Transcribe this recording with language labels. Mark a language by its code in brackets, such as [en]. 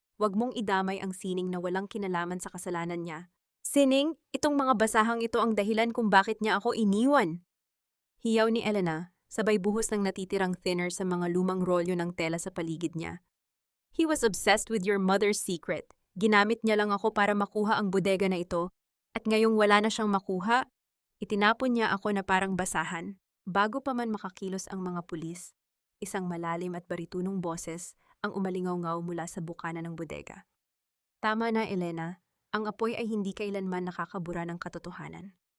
[tl] Huwag mong idamay ang sining na walang kinalaman sa kasalanan niya. Sining, itong mga basahang ito ang dahilan kung bakit niya ako iniwan. Hiyaw ni Elena, sabay buhos ng natitirang thinner sa mga lumang rolyo ng tela sa paligid niya. [en] He was obsessed with your mother's secret. [tl] Ginamit niya lang ako para makuha ang bodega na ito. At ngayong wala na siyang makuha, itinapon niya ako na parang basahan. Bago pa man makakilos ang mga pulis, isang malalim at baritunong boses ang umalingaw-ngaw mula sa bukana ng bodega. Tama na, Elena. Ang apoy ay hindi kailanman nakakabura ng katotohanan.